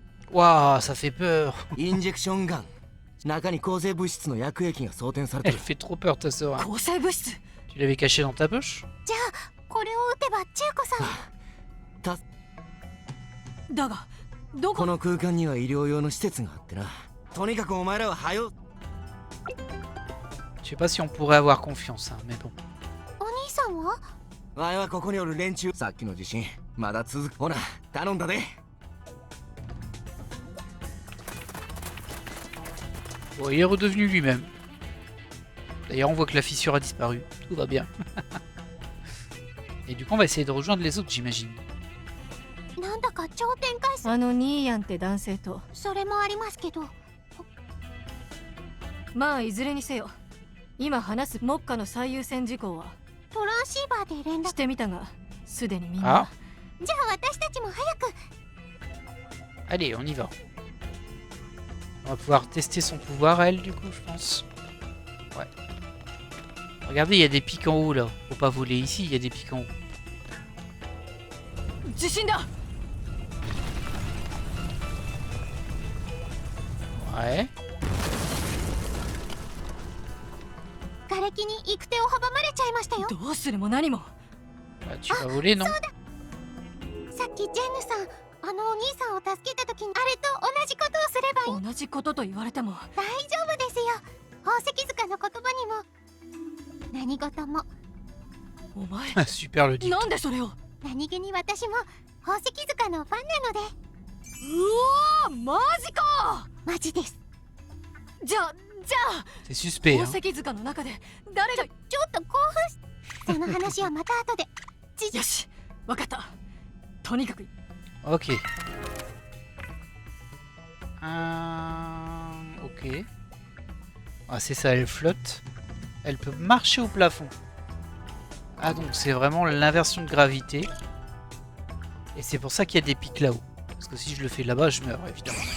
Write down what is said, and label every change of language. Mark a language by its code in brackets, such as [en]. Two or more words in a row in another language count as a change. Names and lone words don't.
[fr] Waouh, ça fait peur. [ja] インジェクションガン。中に抗生物質の薬液が装填されて [fr] Elle [ja] る。 [fr] fait trop peur ta sœur. hein. [ja] 抗生物質 [fr] Tu l'avais caché dans ta poche? [ja] じゃあこれを打てば千恵子さんだがどここの空間には医療用の施設があってな。とにかくお前らは早う。 [fr] Je sais pas si on pourrait avoir confiance, hein, mais bon. [ja] お兄さんは前はここにおる連中。さっきの地震まだ続く。ほな頼んだで。 [fr] Bon, il est redevenu lui-même. D'ailleurs, on voit que la fissure a disparu. Tout va bien. Et du coup, on va essayer de rejoindre les autres, j'imagine. [ja] なんだか頂点回数あのニーヤンって男性とそれもありますけどまあいずれにせよ今話す目下の最優先事項はトランシーバーで連絡してみたがすでにみんあなじゃあ私たちも早く [fr] Allez, on y va. On va pouvoir tester son pouvoir à elle, du coup, je pense. Ouais. Regardez, il y a des pics en haut, là. Faut pas voler ici, il y a des pics en haut. [ja] 地震だ [fr] Ouais. [ja] 瓦礫に行く手を阻まれちゃいましたよどうするも何も [fr] Bah, tu vas voler, non? [ja] さっきジェンヌさんあのお兄さんを助けた時にあれと同じことをすればいい同じことと言われても大丈夫ですよ宝石塚の言葉にも何事もお前 [fr] Super le dit. [ja] なんでそれを何気に私も宝石塚のファンなのでうわーマジかマジですじゃあ [fr] C'est suspect, [ja] 宝 [fr] hein. [ja] 石塚の中で誰がちょっと興奮しその話はまた後でよしわかったとにかく [fr] Ok. Ok. Ah, c'est ça, elle flotte. Elle peut marcher au plafond. Ah, donc c'est vraiment l'inversion de gravité. Et c'est pour ça qu'il y a des pics là-haut. Parce que si je le fais là-bas, je meurs, évidemment.